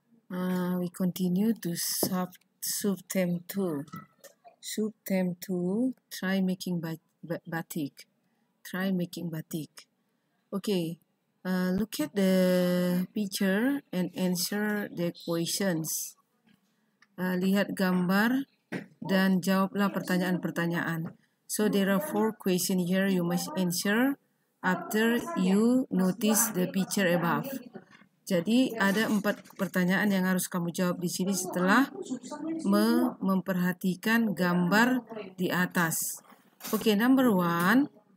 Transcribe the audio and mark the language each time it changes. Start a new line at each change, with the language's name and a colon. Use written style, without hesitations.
English: We continue to sub-theme 2. Sub-theme 2. Try making batik. Try making batik. Okay. Look at the picture and answer the questions.
Indonesian: Lihat gambar dan jawablah pertanyaan-pertanyaan.
English: So there are 4 questions here you must answer after you notice the picture above.
Indonesian: Jadi ada 4 pertanyaan yang harus kamu jawab di sini setelah memperhatikan gambar di atas.
English: Okay, number 1.